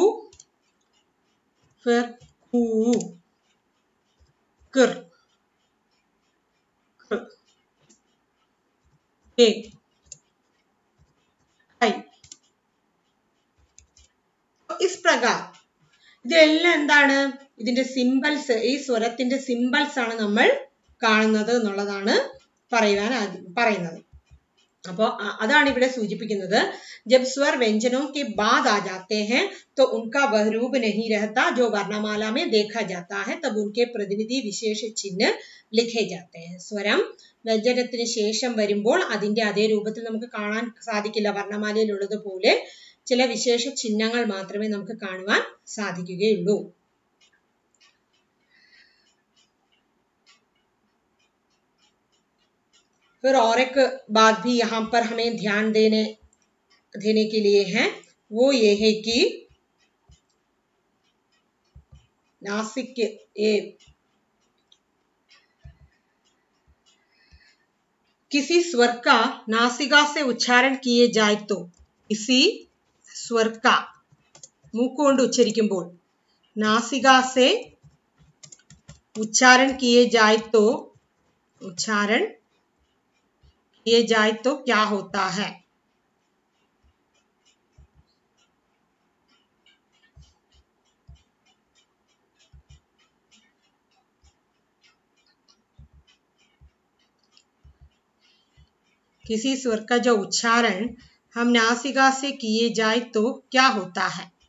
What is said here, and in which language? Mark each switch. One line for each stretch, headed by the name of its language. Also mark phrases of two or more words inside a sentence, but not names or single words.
Hindi: फिर कू, कर, के, आई. इस प्रकार
Malayalam: ഇതെല്ലാം എന്താണ്? ഇതിന്റെ സിംബൽസ്, ഈ സ്വരത്തിന്റെ സിംബൽസ് ആണ് നമ്മൾ കാണുന്നത് എന്നുള്ളതാണ് പറയുന്നത്. അപ്പോൾ അതാണ് ഇവിടെ സൂചിപ്പിക്കുന്നത്.
Hindi: जब स्वर व्यंजनों के बाद आ जाते हैं तो उनका वह रूप नहीं रहता जो वर्णमाला में देखा जाता है, तब उनके प्रतिनिधि विशेष चिन्ह लिखे जाते हैं.
Malayalam: സ്വരം വ്യഞ്ജനത്തിന് ശേഷം വരുമ്പോൾ അതിന്റെ അതേ രൂപത്തിൽ നമുക്ക് കാണാൻ സാധിക്കില്ല. വർണ്ണമാലയിലുള്ളതുപോലെ ചില വിശേഷ ചിഹ്നങ്ങൾ മാത്രമേ നമുക്ക് കാണുവാൻ സാധിക്കുകയുള്ളൂ.
Hindi: फिर और एक बात भी यहाँ पर हमें ध्यान देने के लिए है, वो ये है कि नासिक के किसी स्वर का नासिका से उच्चारण किए जाए तो, किसी स्वर का
Malayalam: മൂക്കുകൊണ്ട് ഉച്ചരിക്കുമ്പോൾ
Hindi: नासिका से उच्चारण किए जाए तो क्या होता है? किसी स्वर का जो उच्चारण हम नासिका से किए जाए तो क्या होता है?